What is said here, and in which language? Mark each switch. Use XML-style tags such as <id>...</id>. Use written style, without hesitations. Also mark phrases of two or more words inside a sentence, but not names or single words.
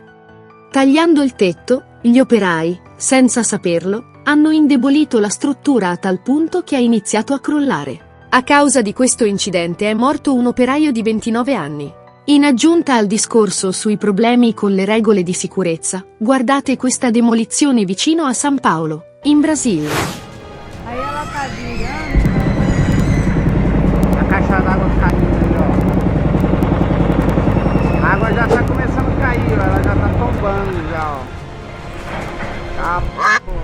<it>Tagliando il tetto, gli operai, senza saperlo, hanno indebolito la struttura a tal punto che ha iniziato a crollare. A causa di questo incidente è morto un operaio di 29 anni. In aggiunta al discorso sui problemi con le regole di sicurezza, guardate questa demolizione vicino a San Paolo, in Brasile.</it> <pt>Aí ela tá virando. A caixa d'água caindo aí, ó. A água já tá começando a cair, ó. Ela já tá tombando já, ó. Tá, porra.</pt>